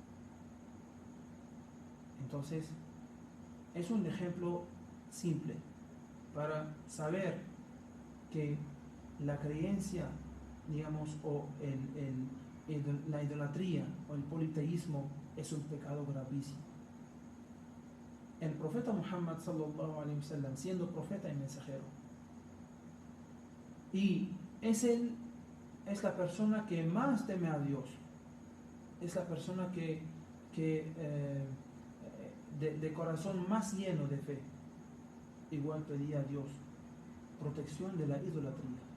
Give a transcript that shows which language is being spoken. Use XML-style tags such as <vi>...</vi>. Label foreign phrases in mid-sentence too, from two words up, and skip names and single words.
<es>Entonces, es un ejemplo simple para saber que la creencia, digamos, o la idolatría o el politeísmo es un pecado gravísimo. El profeta Muhammad</es> <ar>صلى الله عليه وسلم,</ar> <es>siendo profeta y mensajero, y es la persona que más teme a Dios, es la persona que de corazón más lleno de fe, igual pedía a Dios protección de la idolatría.</es>